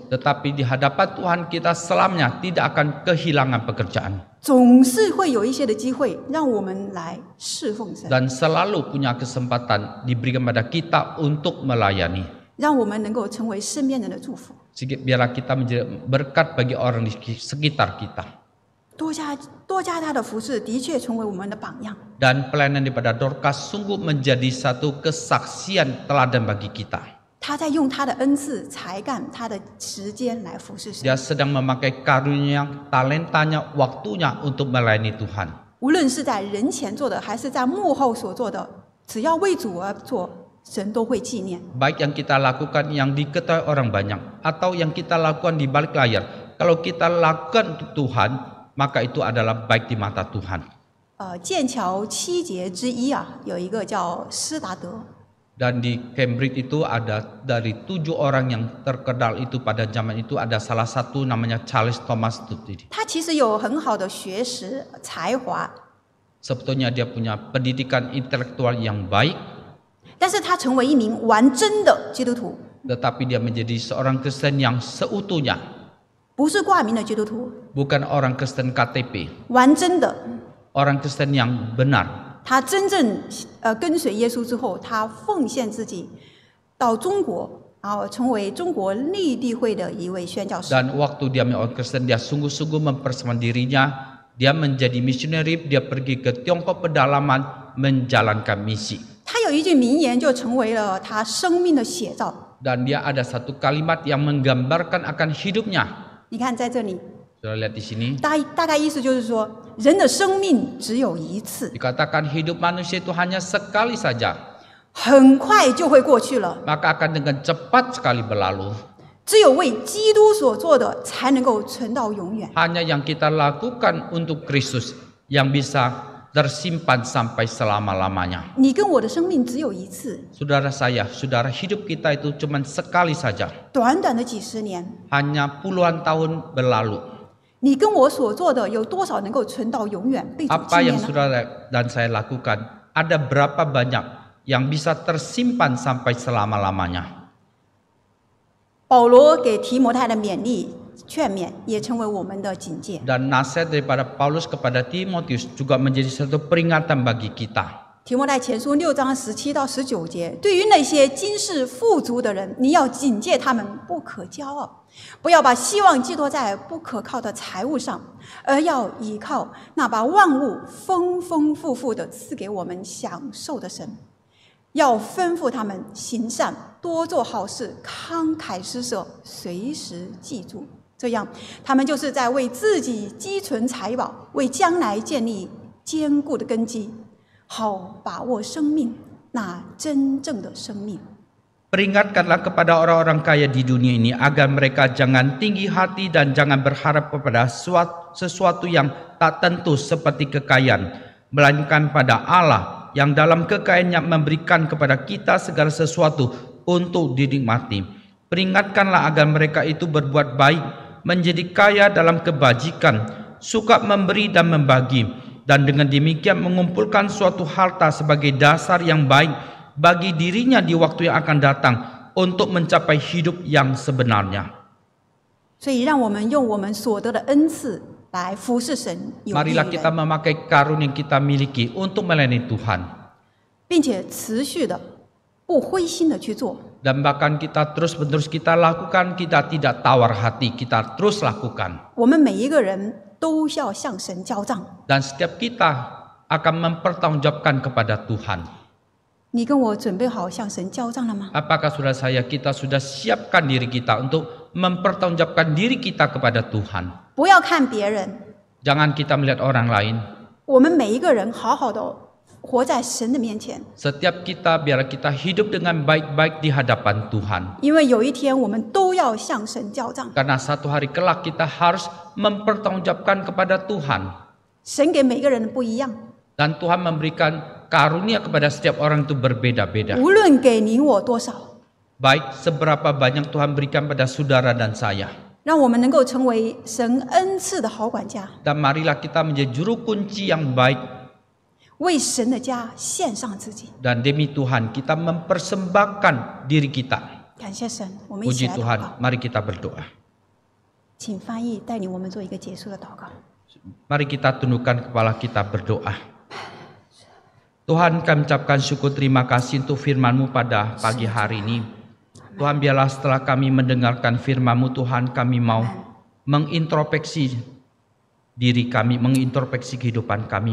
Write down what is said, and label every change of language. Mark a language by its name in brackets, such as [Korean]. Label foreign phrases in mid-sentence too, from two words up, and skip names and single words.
[Indonesian] Tetapi di hadapan Tuhan kita selamanya tidak akan kehilangan pekerjaan. [Chinese] 总是会有一些的机会让我们来侍奉神， [Indonesian] Dan selalu punya kesempatan diberikan pada kita untuk melayani. [Chinese] 让我们能够成为身边人的祝福。 [Indonesian] Biarlah kita menjadi berkat bagi orang di sekitar kita. [Chinese] 多加他的服侍，的确成为我们的榜样。 [Indonesian] Dan pelayanan daripada Dorcas sungguh menjadi satu kesaksian teladan bagi kita. [Chinese] 他在用他的恩赐、才干、他的时间来服侍神。 [Indonesian] Dia sedang memakai karunia, talentanya, waktunya untuk melayani Tuhan. [Chinese] 无论是在人前做的，还是在幕后所做的，只要为主而做，神都会纪念。 [Indonesian] Baik yang kita lakukan yang diketahui orang banyak, atau yang kita lakukan di balik layar. Kalau kita lakukan untuk Tuhan, maka itu adalah baik di mata Tuhan. [Chinese] 剑桥7杰之一有一个叫施达德， [Indonesian] Dan di Cambridge itu ada dari 7 orang yang terkenal itu pada zaman itu ada salah satu namanya Charles Thomas Tutti. [Chinese] 他其实有很好的学识才华， [Indonesian] Sebetulnya dia punya pendidikan intelektual yang baik, [Chinese] 但是他成为一名完真的基督徒， [Indonesian] tetapi dia menjadi seorang Kristen yang seutuhnya, [Chinese] 不是挂名的基督徒， [Indonesian] bukan orang Kristen KTP, [Chinese] 完真的。 [Indonesian] orang Kristen yang benar. [Chinese] 他真正跟随耶稣之后，他奉献自己到中国，然后成为中国立地会的一位宣教士。 [Indonesian] Dan waktu dia menjadi orang Kristen, dia sungguh-sungguh mempersembahkan dirinya. Dia menjadi misioneri, dia pergi ke Tiongkok pedalaman menjalankan misi. [Chinese] 他有一句名言，就成为了他生命的写照。 [Indonesian] Dan dia ada satu kalimat yang menggambarkan akan hidupnya. [Chinese] 你看在这里， [Indonesian] Sudah lihat di sini. [Chinese] 大概意思就是说，人的生命只有一次， [Indonesian] Dikatakan hidup manusia itu hanya sekali saja, [Chinese] 很快就会过去了。 [Indonesian] maka akan dengan cepat sekali berlalu. [Chinese] 只有为基督所做的，才能够存到永远。 [Indonesian] Hanya yang kita lakukan untuk Kristus yang bisa tersimpan sampai selama-lamanya. [Chinese] 你跟我的生命只有一次， [Indonesian] Saudara saya, saudara, hidup kita itu cuma sekali saja. [Chinese] 短短的几十年， [Indonesian] Hanya puluhan tahun berlalu. [Chinese] 你跟我所做的有多少能够存到永远被主纪 [Indonesian] Apa [Chinese] 念 [Indonesian] yang [Chinese] 呢？ [Indonesian] saudara dan saya lakukan, ada berapa banyak yang bisa tersimpan sampai selama-lamanya? [Chinese] 保罗给提摩太的勉励、劝勉，也成为我们的警戒。 [Indonesian] Dan nasihat daripada Paulus kepada Timotius juga menjadi satu peringatan bagi kita. [Chinese] 提摩太前书6章17到19节，对于那些今世富足的人，你要警戒他们不可骄傲，不要把希望寄托在不可靠的财物上，而要依靠那把万物丰丰富富的赐给我们享受的神。要吩咐他们行善，多做好事，慷慨施舍，随时记住，这样他们就是在为自己积存财宝，为将来建立坚固的根基，好把握生命，那真正的生命。 [Indonesian] Peringatkanlah kepada orang-orang kaya di dunia ini agar mereka jangan tinggi hati dan jangan berharap kepada sesuatu yang tak tentu seperti kekayaan, melainkan pada Allah yang dalam kekayaannya memberikan kepada kita segala sesuatu untuk dinikmati. Peringatkanlah agar mereka itu berbuat baik, menjadi kaya dalam kebajikan, suka memberi dan membagi, dan dengan demikian mengumpulkan suatu harta sebagai dasar yang baik bagi dirinya di waktu yang akan datang untuk mencapai hidup yang sebenarnya. [Chinese] 所以，让我们用我们所得的恩赐来服侍神，有益 [Indonesian] Marilah [Chinese] 于 [Indonesian] kita [Chinese] 人， [Indonesian] memakai karunia yang kita miliki untuk melayani Tuhan. [Chinese] 并且持续的、不灰心的去做。 [Indonesian] Dan bahkan kita terus-menerus kita lakukan, kita tidak tawar hati, kita terus lakukan. [Chinese] 我们每一个人都要向神交账。 [Indonesian] Dan setiap kita akan mempertanggungjawabkan kepada Tuhan. [Chinese] 你跟我准备好向神交账了吗？ [Indonesian] Apakah saudara saya kita sudah siapkan diri kita untuk mempertanggungjawabkan diri kita kepada Tuhan? [Chinese] 不要看别人， [Indonesian] Jangan kita melihat orang lain. [Chinese] 我们每一个人好好的活在神的面前， [Indonesian] Setiap kita biar kita hidup dengan baik-baik di hadapan Tuhan. [Chinese] 因为有一天我们都要向神交账。 [Indonesian] Karena satu hari kelak kita harus mempertanggungjawabkan kepada Tuhan. [Chinese] 神给每个人的不一样， [Indonesian] Dan Tuhan memberikan karunia kepada setiap orang itu berbeda-beda. [Chinese] 无论给你我多少， [Indonesian] Baik seberapa banyak Tuhan berikan pada saudara dan saya. [Chinese] 让我们能够成为神恩赐的好管家， [Indonesian] Dan marilah kita menjadi juru kunci yang baik. [Chinese] 为神的家献上自己。 [Indonesian] Dan demi Tuhan kita mempersembahkan diri kita. [Chinese] 感谢神，我们一起 [Indonesian] Puji [Chinese] 来祷 [Indonesian] Tuhan, [Chinese] 告。 [Indonesian] mari kita berdoa. [Chinese] 请翻译带领我们做一个结束的祷告。 [Indonesian] Mari kita tundukkan kepala kita berdoa. Tuhan, kami ucapkan syukur terima kasih untuk firman-Mu pada pagi hari ini. Tuhan, biarlah setelah kami mendengarkan firman-Mu, Tuhan, kami mau mengintrospeksi diri kami, mengintrospeksi kehidupan kami.